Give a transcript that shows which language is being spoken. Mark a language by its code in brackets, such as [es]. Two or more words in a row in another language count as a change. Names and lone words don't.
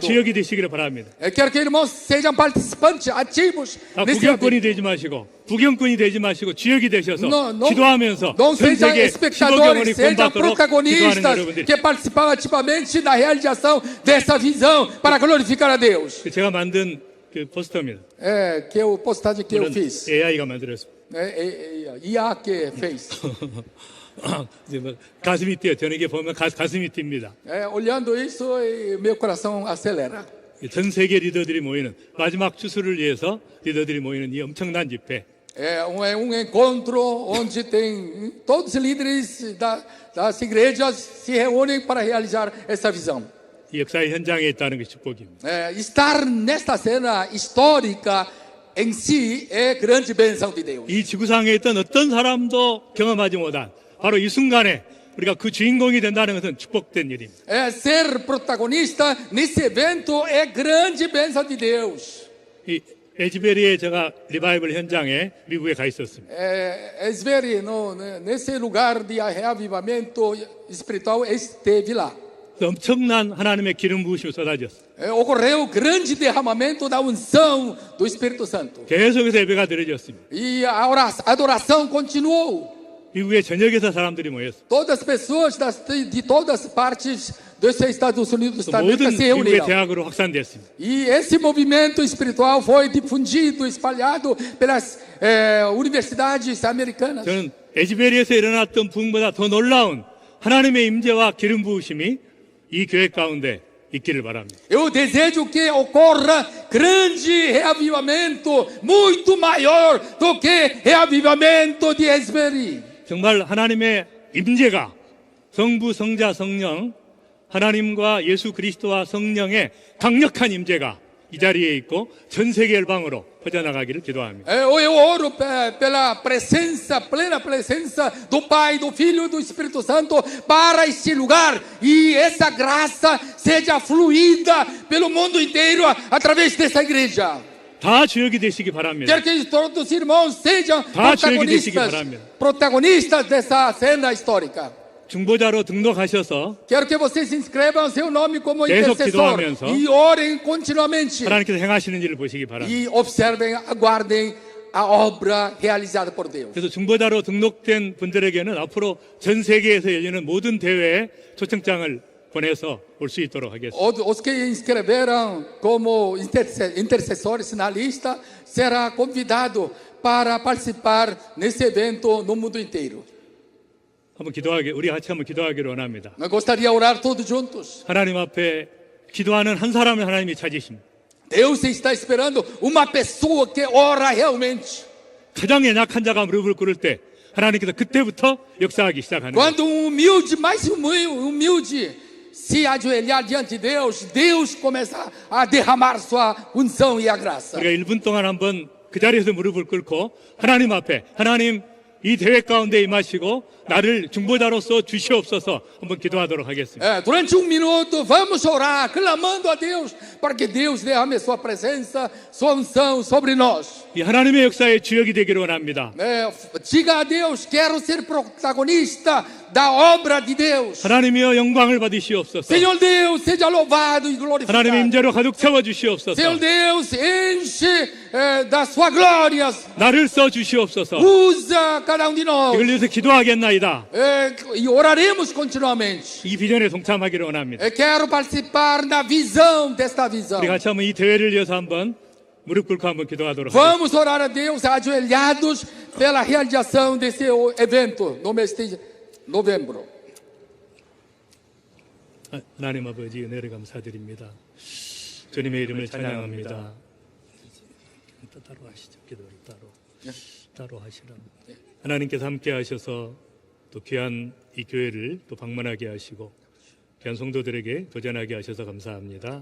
[ko] 주역이 되시기를 바랍니다. [pt] Eu quero que irmãos sejam participantes ativos nesse [ko] 구경꾼이 [pt] evento. [ko] 되지 마시고 부경꾼이 되지 마시고 주역이 되셔서 [pt] Não [ko] 기도하면서 [pt] não [ko] 전 [pt] sejam [ko] 세계 15개 [pt] espectadores, [ko] 영혼이 [pt] sejam [ko] 구원받도록 기도하는 [pt] protagonistas [ko] 여러분들. [pt] que participam ativamente da realização dessa visão para glorificar a Deus. [ko] 제가 만든 그 포스터입니다. [pt] Que é a postagem que eu [ko] 물론 [pt] fiz. [ko] AI가 만들었습니다. [pt] IA que fez. [ko] 이제 뭐 가슴이 뛰어. 저는 이게 보면 가슴이 뜁니다. [pt] Olhando isso, meu coração acelera. [ko] 전 세계 리더들이 모이는 마지막 추수를 위해서 리더들이 모이는 이 엄청난 집회. [pt] É um encontro onde tem todos os líderes das igrejas se reúnem para realizar essa visão. [ko] 이 역사의 현장에 있다는 것이 축복입니다. [pt] Estar nesta cena histórica em si é grande bênção de Deus. [ko] 이 지구상에 있던 어떤 사람도 경험하지 못한 바로 이 순간에 우리가 그 주인공이 된다는 것은 축복된 일입니다. [pt] Ser protagonista nesse evento é grande bênção de Deus. [ko] 이 에즈베리에 제가 리바이벌 현장에 미국에 가 있었습니다. [pt] Esveri, nesse lugar de reavivamento espiritual, esteve lá. [ko] 엄청난 하나님의 기름 부으심이 쏟아졌어요. [pt] Ocorreu grande derramamento da unção do Espírito Santo. [ko] 계속해서 예배가 드려졌습니다. [pt] E a adoração continuou. [ko] 미국의 전역에서 사람들이 모였어요. [pt] Todas as pessoas de todas as partes dos Estados Unidos da [ko] 모든 [pt] América se [ko] 미국의 [pt] reuniram. [ko] 대학으로 확산됐습니다. [pt] E esse movimento espiritual foi difundido, espalhado pelas universidades americanas. [ko] 저는 에즈베리에서 일어났던 부흥보다 더 놀라운 하나님의 임재와 기름 부으심이 이 교회 가운데 있기를 바랍니다. [pt] Eu desejo que ocorra grande reavivamento, muito maior do que reavivamento de Esveri. [ko] 정말 하나님의 임재가 성부, 성자, 성령, 하나님과 예수 그리스도와 성령의 강력한 임재가 이 자리에 있고 전 세계 열방으로 퍼져나가기를 기도합니다. [pt] Eu oro pela presença, plena presença do Pai, do Filho e do Espírito Santo para este lugar e essa graça seja fluída pelo mundo inteiro através dessa igreja. [ko] 다 주역이 되시기 바랍니다. [pt] Quero que todos os irmãos sejam [ko] 다 주역이 되시기 바랍니다. [pt] protagonistas dessa cena histórica. [ko] 중보자로 등록하셔서 [pt] Quero que vocês inscrevam seu nome como [ko] 계속 [pt] intercessor [ko] 기도하면서 [pt] e orem continuamente [ko] 하나님께서 행하시는 일을 보시기 바랍니다. [pt] e observem, aguardem a obra realizada por Deus. [ko] 그래서 중보자로 등록된 분들에게는 앞으로 전 세계에서 열리는 모든 대회에 초청장을 보내서 올 수 있도록 하겠습니다. [pt] Os que inscreveram como intercessores na lista será convidado para participar nesse evento no mundo inteiro. [ko] 한번 우리 같이 한번 기도하기를 원합니다. [pt] Eu gostaria de orar todos juntos. [ko] 하나님 앞에 기도하는 한 사람을 하나님이 찾으십니다. [pt] Deus está esperando uma pessoa que ora realmente. [ko] 가장 연약한 자가 무릎을 꿇을 때 하나님께서 그때부터 역사하기 시작하는 거예요. [pt] Quando humilde, mais humilde, se ajoelhar diante de Deus, Deus começa a derramar sua unção e a graça. [ko] 우리가 1분 동안 한번 그 자리에서 무릎을 꿇고 하나님 앞에 하나님 이 대회 가운데 임하시고 나를 중보자로서 주시옵소서 한번 기도하도록 하겠습니다. [pt] Durante minuto, vamos orar, clamando a Deus, para que Deus derrame sua presença, sua unção sobre nós. [ko] 이 하나님의 역사의 주역이 되기를 원합니다. [pt] Diga a Deus, quero ser protagonista da obra de Deus. [ko] 하나님이여 영광을 받으시옵소서. [pt] Senhor Deus, seja louvado e glorificado. [ko] 하나님의 임재로 가득 채워 주시옵소서. [pt] Senhor Deus, enche da sua glória. [ko] 나를 써 주시옵소서. [pt] Usa cada de nós. [ko] 이걸 위해서 기도하겠나이다. [pt] E oraremos continuamente. [ko] 이 비전에 동참하기를 원합니다. [pt] Quero participar da visão desta visão. [ko] 우리 같이 한번 이 대회를 위해서 한번 무릎 꿇고 한번 기도하도록 하겠습니다. [pt] Vamos orar a Deus ajoelhados pela realização desse evento no mês de novembro. [ko] 하나님 아버지 은혜를 감사드립니다. 주님의 이름을 찬양합니다. 따로 하시죠. 기도를 따로 하시라. 하나님께서 함께 하셔서 또 귀한 이 교회를 또 방문하게 하시고 귀한 성도들에게 도전하게 하셔서 감사합니다.